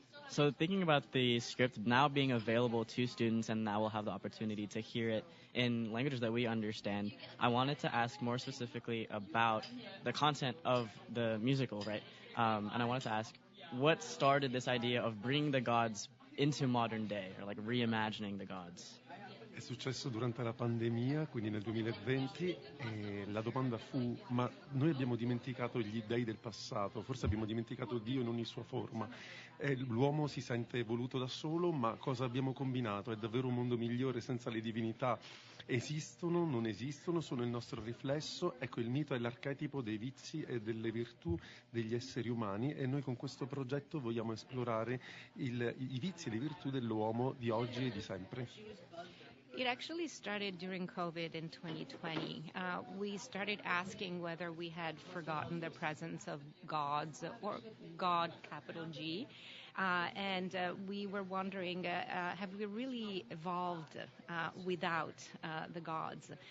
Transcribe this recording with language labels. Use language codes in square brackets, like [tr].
[en] So thinking about the script now being available to students, and now we'll have the opportunity to hear it in languages that we understand, I wanted to ask more specifically about the content of the musical, right? And I wanted to ask, what started this idea of bringing the gods into modern day, or like reimagining the gods? [it] È successo durante la pandemia, quindi nel 2020, e la domanda fu: ma noi abbiamo dimenticato gli dei del passato, forse abbiamo dimenticato Dio in ogni sua forma, l'uomo si sente evoluto da solo, ma cosa abbiamo combinato? È davvero un mondo migliore senza le divinità? Esistono, non esistono, sono il nostro riflesso? Ecco, il mito è l'archetipo dei vizi e delle virtù degli esseri umani, e noi con questo progetto vogliamo esplorare i vizi e le virtù dell'uomo di oggi e di sempre. [en] It actually started during COVID in 2020. We started asking whether we had forgotten the presence of gods, or God, capital G. And we were wondering, have we really evolved without the gods?